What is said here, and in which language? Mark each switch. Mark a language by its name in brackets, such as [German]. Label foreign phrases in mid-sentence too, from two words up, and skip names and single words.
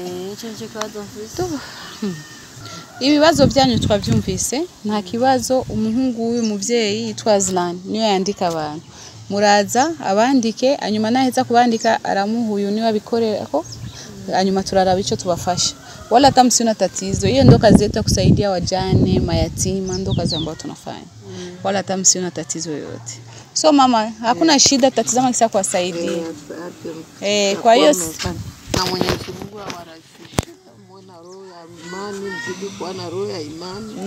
[Rundi] Cyo kibazo mfise. Ibibazo byanyu twavyumvise nta kibazo umuhungu w'uyu muvyeyi yitwa Zlan niyo yandika abantu muraza abandike anyuma naheza kubandika aramuhuyu niyo abikorerako anyuma turaraba ico tubafasha [Swahili] wala kama sina tatizo hiyo ndo kazi yetu kusaidia wajane mayatima ndo kazi ambayo tunafanya wala kama sina tatizo yoyote so mama hakuna shida tatizama kisa kuwasaidia kwa hiyo na Mwenyezi Mungu awarahisishie mwana roho ya imani mzidi kuwa na roho ya imani.